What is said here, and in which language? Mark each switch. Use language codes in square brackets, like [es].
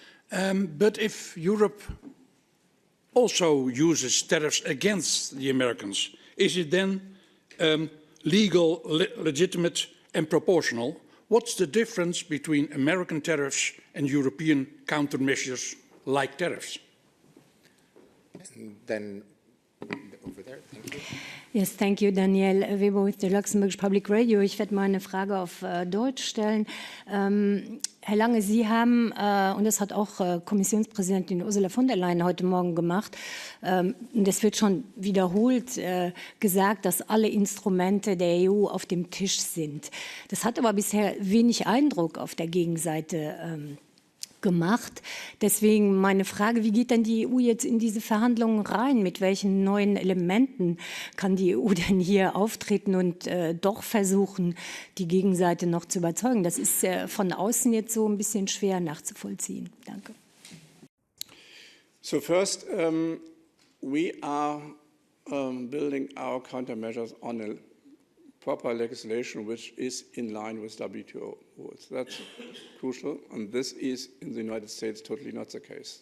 [en] But if Europe also uses tariffs against the Americans, is it then legal, legitimate and proportional? What's the difference between American tariffs and European countermeasures like tariffs? And then over there, thank you. Yes, thank you, Daniel Weber with the Luxembourg Public Radio. [de] Ich werde mal eine Frage auf Deutsch stellen. Herr Lange, Sie haben, und das hat auch Kommissionspräsidentin Ursula von der Leyen heute Morgen gemacht, und es wird schon wiederholt gesagt, dass alle Instrumente der EU auf dem Tisch sind. Das hat aber bisher wenig Eindruck auf der Gegenseite gemacht. Deswegen meine Frage, wie geht denn die EU jetzt in diese Verhandlungen rein? Mit welchen neuen Elementen kann die EU denn hier auftreten und doch versuchen, die Gegenseite noch zu überzeugen? Das ist von außen jetzt so ein bisschen schwer nachzuvollziehen. Danke. [en] So first, we are building our countermeasures on a proper legislation which is in line with WTO rules. That's crucial, and this is in the United States totally not the case.